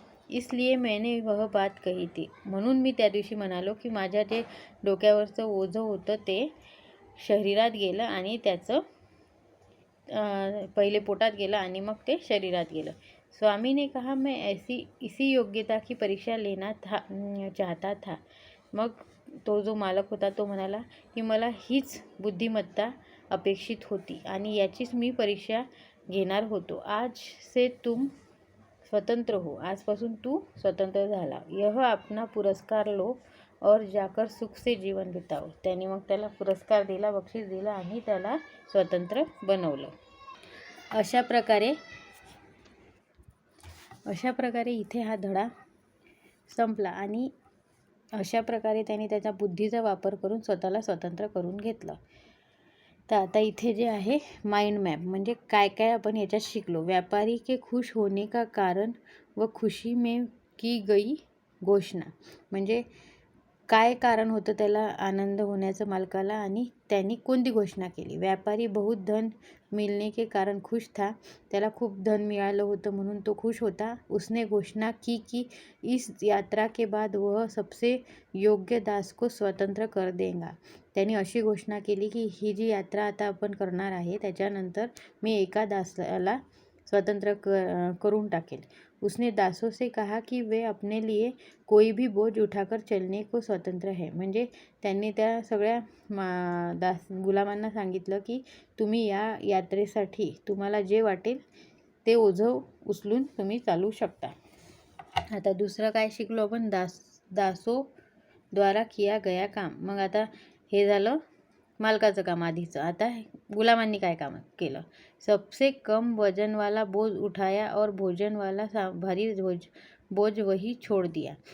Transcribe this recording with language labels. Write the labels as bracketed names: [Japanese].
[Hindi] इसलिए मैंने वह बात कही थी. [Marathi] म्हणून मी त्या दिवशी म्हणालो की माझ्या जे डोक्यावरचं ओझं होतं ते शरीरात गेलं आणि त्याचं पहिले पोटात गेलं आणि मग ते शरीरात गेलं. [Hindi] स्वामी ने कहा मैं इसी योग्यता की परीक्षा लेना चाहता था. [Marathi] मग तो जो मालक होता तो म्हणाला की मला हीच बुद्धिमत्ता अपेक्षित होती आणि याचीच मी परीक्षा घेणार होतो. [Hindi] आज से तुम स्वतंत्र हो. [Marathi] आजपासून तू स्वतंत्र झाला. [Hindi] यह अपना पुरस्कार लो और जाकर सुख से जीवन बिताओ. [Marathi] त्यांनी मग त्याला पुरस्कार दिला, बक्षीस दिला आणि त्याला स्वतंत्र बनवलं. अशा प्रकारे इथे हा धडा संपला आणि अशा प्रकारे त्यांनी त्याच्या बुद्धीचा वापर करून स्वतःला स्वतंत्र करून घेतलं. तर आता इथे जे आहे माइंड मॅप म्हणजे काय काय आपण याच्यात शिकलो. [Hindi] व्यापारी के खुश होने का कारण व खुशी में की गई घोषणा. [Marathi] म्हणजे काय कारण होतं त्याला आनंद होण्याचं मालकाला आणि त्यांनी कोणती घोषणा केली. [Hindi] व्यापारी बहुत धन मिलने के कारण खुश था. [Marathi] त्याला खूप धन मिळालं होतं म्हणून तो खुश होता. [Hindi] उसने घोषणा की कि इस यात्रा के बाद वह सबसे योग्य दास को स्वतंत्र कर देगा. [Marathi] त्यांनी अशी घोषणा केली की ही जी यात्रा आता आपण करणार आहे त्याच्यानंतर मी एका दासाला स्वतंत्र करून टाकेल. [Hindi] उसने दासों से कहा कि वे अपने लिए कोई भी बोझ उठाकर चलने को स्वतंत्र है. [Marathi] म्हणजे त्यांनी त्या सगळ्या गुलामांना सांगितलं की तुम्ही या यात्रेसाठी तुम्हाला जे वाटेल ते ओझं उचलून तुम्ही चालू शकता. आता दुसरं काय शिकलो आपण, [Hindi] दासो द्वारा किया गया काम. [Marathi] मग आता हे झालं मालकाचं काम आधीचं. आता गुलामांनी काय काम केलं. [Hindi] सबसे कम वजन वाला बोझ उठाया और भोजन वाला भारी बोझ वही छोड़ दिया.